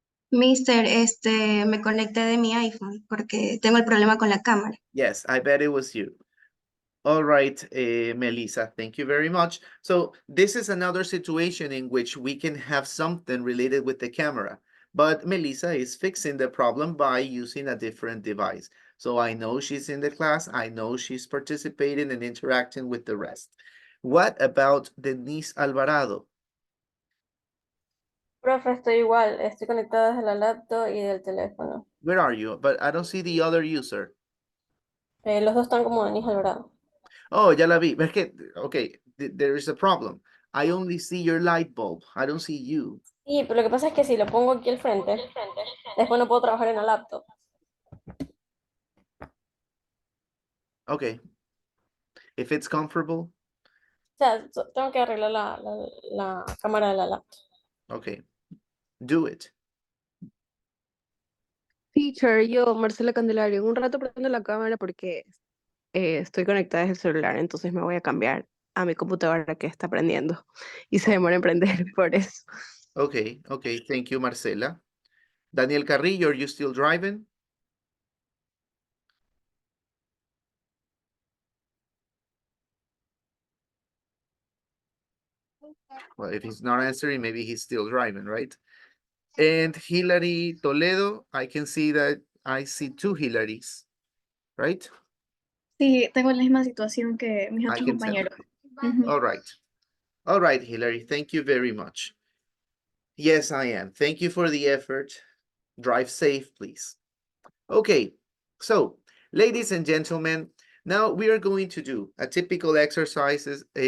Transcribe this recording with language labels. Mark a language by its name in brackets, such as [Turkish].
[Spanish] Mister, me conecté de mi iPhone porque tengo el problema con la cámara. [English] Yes, I bet it was you. All right, Melissa, thank you very much. So this is another situation in which we can have something related with the camera, but Melissa is fixing the problem by using a different device. So I know she's in the class, I know she's participating and interacting with the rest. What about Denise Alvarado? [Spanish] Profe, estoy igual, estoy conectada desde la laptop y del teléfono. [English] Where are you? But I don't see the other user. [Spanish] Los dos están como Denis Alvarado. Oh, ya la vi. Es que, [English] okay, there is a problem. I only see your light bulb. I don't see you. [Spanish] Sí, pero lo que pasa es que si lo pongo aquí al frente, después no puedo trabajar en la laptop. [English] Okay. If it's comfortable, [Spanish] O sea, tengo que arreglar la cámara de la laptop. [English] okay. Do it. [Spanish] Teacher, yo, Marcela Candelario, en un rato prendo la cámara porque estoy conectada desde el celular, entonces me voy a cambiar a mi computadora que está prendiendo y se demora en prender por eso. [English] Okay, okay. Thank you, Marcela. Daniel Carrillo, are you still driving? Well, if he's not answering, maybe he's still driving, right? And Hilary Toledo, I can see that I see two Hilarys, right? [Spanish] Sí, tengo la misma situación que mis [English] I [Spanish] otros [English] can tell. [Spanish] compañeros. Ujú. [English] All right. All right, Hilary, thank you very much. Yes, I am. Thank you for the effort. Drive safe, please. Okay, so ladies and gentlemen, now we are going to do a typical exercises.